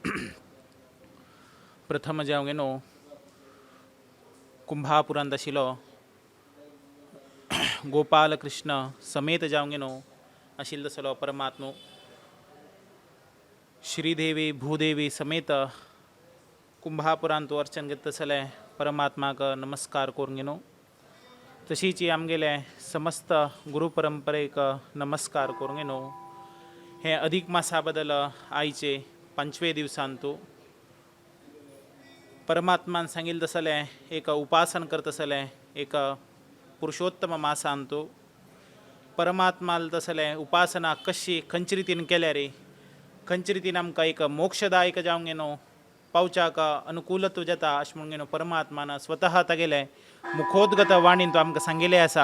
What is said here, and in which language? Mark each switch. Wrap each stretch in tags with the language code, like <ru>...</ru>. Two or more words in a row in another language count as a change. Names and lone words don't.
<kok>प्रथम जावंगेनो कुंभापुरांदशिलो गोपालकृष्ण समेत जावंगेनो आशिल्दसलो परमात्मो श्रीदेवी भूदेवी समेत कुंभापुरांतो अर्चन घेतसले परमात्माक नमस्कार करूंगेनो। तशीच आमगेले समस्त गुरुपरंपरेक नमस्कार करूंगेनो। हे अधिक मासा बदल आयचे 5वे दिवसांतू परमात्मान सांगिल तसले एक उपासन करतसले एक पुरुषोत्तम मासांतू परमात्माल तसले उपासना कशी खंयचे रितीन केल्या रे, खंयचे रितीन आमकां एक मोक्षदायक जावंगेनो पावच्याक अनुकूलत्व जाता अशें म्हणून परमात्मान स्वतः तागेले मुखोद्गत वाणीन तो आमकां सांगिल्लें आसा।</kok>